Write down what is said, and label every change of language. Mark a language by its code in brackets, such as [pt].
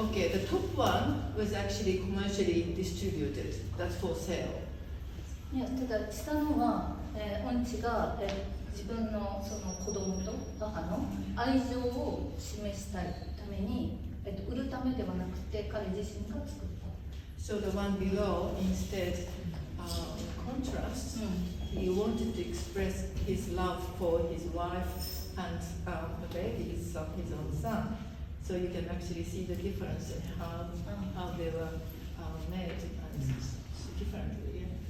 [en] Okay, the top one was actually commercially distributed. That's for sale. [ja] いやただ下のは、恩師が、自分のその子供と母の愛情を示したいために、売るためではなくて彼自身が作った。 [en] So the one below instead contrast. He wanted to express his love for his wife and the baby, his own son. So you can actually see the difference in how they were made and differently.